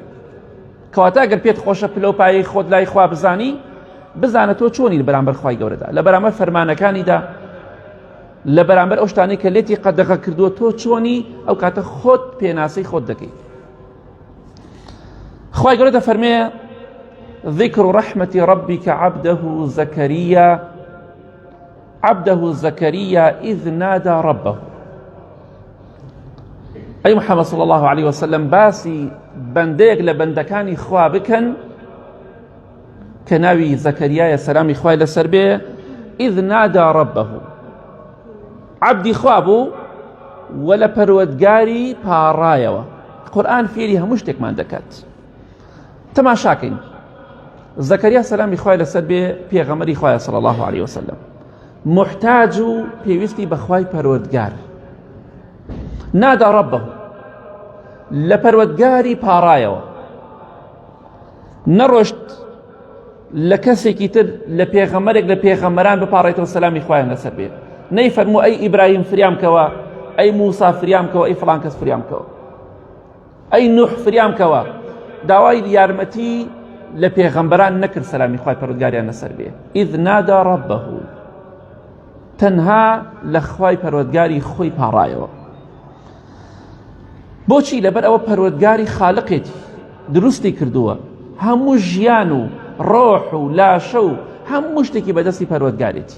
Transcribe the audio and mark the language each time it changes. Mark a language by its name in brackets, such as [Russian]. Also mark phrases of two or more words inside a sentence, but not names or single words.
[Central Kurdish] کەواتە ئەگەر پێت خۆشە پلەپایی خۆت لای خوا بزانی، بزانە تۆ چۆنی لە بەرامبەر خوای گەورەدا، لە بەرامبەر فەرمانەکانیدا، لە بەرامبەر ئەو شتانەی کە لێتی قەدەغە کردووە تۆ چۆنی، ئەو کاتە خۆت پێناسەی خۆت دەکەیت. خوای گەورە دەفەرمێ [Arabic] ذیکر ڕەحمەتی ڕەبیکە عەبدەه زەکەریە إذ نادى ربه. [Central Kurdish] ئەی محەممەد [Arabic] صلی الله عليه وسلم [Central Kurdish] باسی بەندەیەک لە بەندەکانی خوا بکەن کە ناوی زەکەریایە سەلامی خوای لەسەر بێ. [Arabic] إذ نادى ربه، [Central Kurdish] عەبدی خوا بوو و لە پەروەردگاری پاڕایەوە. قورئان فێری هەموو شتێکمان دەکات. تەماشاکەین زەکەریا سەلامی خوای لەسەر بێ پێغەمبەری خوایە [Arabic] صلی الله عليه وسلم، [Central Kurdish] محتاج و پێویستی بە خوای پەروەردگار. [Arabic] نادى ربه، [Central Kurdish] لە پەروەردگاری پاڕایەوە، نەڕۆشت لە کەسێکی تر لە پێغەمبەرێک لە پێغەمبەران بپاڕێتەوە سەلامی خوایان لەسەر بێ. نەیفەرموو ئەی ئیبراهیم فریامکەوە، ئەی موسا فریامکەوە، ئەی فڵان کەس فریامکەوە، ئەی نوح فریامکەوە. داوای یارمەتی لە پێغەمبەران نەکرد سەلامی خوای پەروەردگاریان لەسەر بێ. [Arabic] إذ نادى ربه، [Central Kurdish] تەنها لە خوای پەروەردگاری خۆی پاڕایەوە. بۆچی؟ لەبەر ئەوە پەروەردگاری خالقێتی، دروستی کردووە، هەموو ژیان و ڕۆح و لاشە و هەموو شتێکی بەدەستی پەروەردگارێتی.